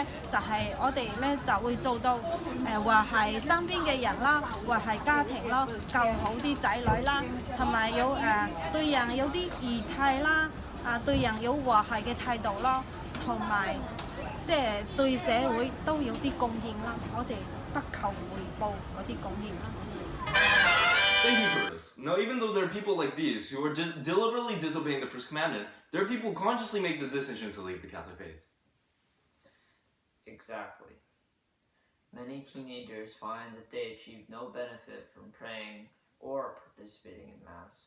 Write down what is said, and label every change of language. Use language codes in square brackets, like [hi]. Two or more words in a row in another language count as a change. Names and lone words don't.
[yue] 就係、我哋呢就會做到和諧身邊嘅人啦，和諧家庭咯，教好啲仔女啦，同埋有對人有啲義態啦，對人有和諧嘅態度咯，同埋即係對社會都有啲貢獻啦。我哋不求回報嗰啲貢獻啦。 [en] Thank you for this. Now, even though there are people like these who are deliberately disobeying the first commandment, there are people who consciously make the decision to leave the Catholic faith. Exactly. Many teenagers find that they achieve no benefit from praying or participating in Mass.